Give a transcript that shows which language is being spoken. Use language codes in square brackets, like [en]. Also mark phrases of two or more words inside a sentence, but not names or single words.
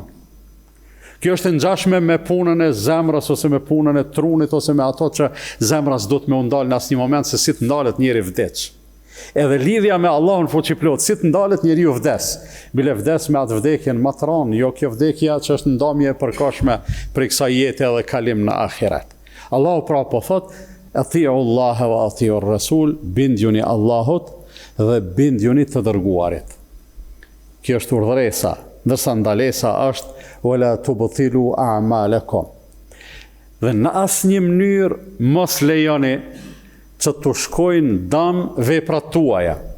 [sq] Kjo është ngjashme me punën e zemrës ose me punën e trunit ose me ato që zemra s'do të më ndal në asnjë moment se si të ndalet njeri vdeç. Edhe lidhja me Allahun fuqiplot, si të ndalet njeriu vdes. Bile vdes me atë vdekjen matron, jo kjo vdekja që është ndamje e përkohshme për kësaj jete edhe kalim në ahiret. Allahu pra po thot, [ar] أطيعوا الله وأطيعوا الرسول, [sq] bindjuni Allahut dhe bindjuni të dërguarit. Kjo është urdhëresa, ndërsa ndalesa është [ar] ولا تبطلوا أعمالكم. [sq] Dhe në asnjë mënyrë mos lejoni që të shkojnë dam veprat tuaja.